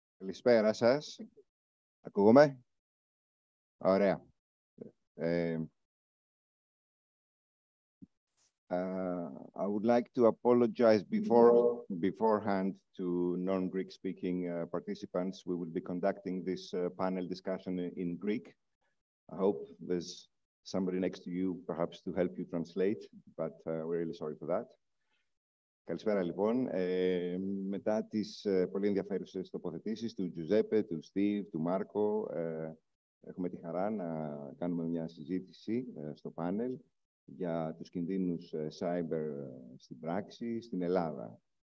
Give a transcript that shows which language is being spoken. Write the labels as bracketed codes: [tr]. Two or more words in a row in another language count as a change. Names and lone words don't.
[el] Καλησπέρα σας. Ακούγομαι? Ωραία. [en] I would like to apologize beforehand to non-Greek speaking participants. We will be conducting this panel discussion in Greek. I hope there's somebody next to you, perhaps to help you translate, but we're really sorry for that. [el] Καλησπέρα λοιπόν. Μετά τις πολύ ενδιαφέρουσες τοποθετήσεις του Τζουζέπε, του Στίβ, του Μάρκο, έχουμε τη χαρά να κάνουμε μια συζήτηση στο πάνελ για τους κινδύνους cyber στην πράξη στην Ελλάδα.